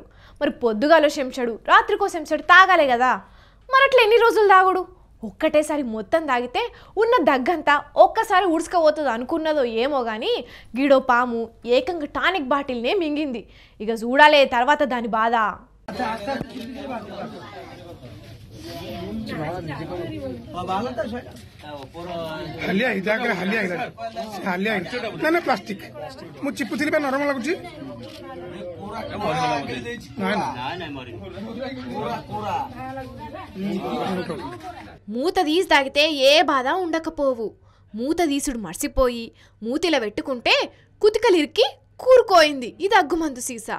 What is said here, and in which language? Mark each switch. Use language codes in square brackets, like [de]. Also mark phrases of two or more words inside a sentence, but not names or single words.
[te] మరి పొద్దుగాలో చెంచాడు రాత్రికో చెంచాడు తాగాలే కదా. మరి అట్లా ఎన్ని రోజులు తాగుడు? ఒక్కటేసారి మొత్తం తాగితే ఉన్న దగ్గంతా ఒక్కసారి ఉడుచుకపోతుంది అనుకున్నదో ఏమో కానీ గీడో పాము ఏకంగా టానిక్ బాటిల్నే మింగింది. ఇక చూడాలే తర్వాత దాని బాధ. [or] ପ୍ଲାଷ୍ଟିକ ମୁଁ ଚିପୁଥିଲି ବା ନରମ ଲାଗୁଛି। [te] మూత తీసి తాగితే ఏ బాధ ఉండకపోవు. మూత తీసుడు మర్చిపోయి మూతిలో పెట్టుకుంటే కుతికలిరికి కూరుకోయింది ఈ దగ్గుమందు సీసా.